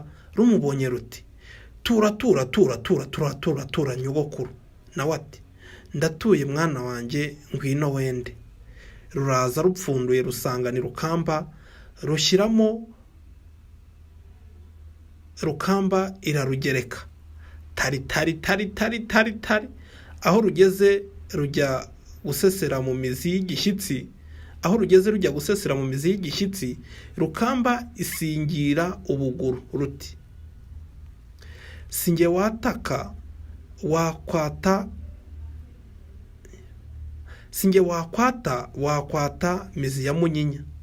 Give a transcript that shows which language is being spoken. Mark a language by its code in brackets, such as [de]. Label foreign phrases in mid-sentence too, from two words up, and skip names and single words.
[rw] Rumubonye ruti, tura tura tura tura tura tura tura nyogokuru. Nawe ati, ndatuye mwana wanjye ngwino wende. Ruraza rupfunduye rusanga ni rukamba, rushyiramo rukamba irarugereka. Tari tari tari tari tari tari. Aho rugeze rujya gusesera mu mizi y'igishyitsi. Aho rugeze rujya gusesera mu mizi y'igishyitsi, rukamba isingira ubuguru ruti, singe wataka wakwata, singe wakwata mizi ya munyinya.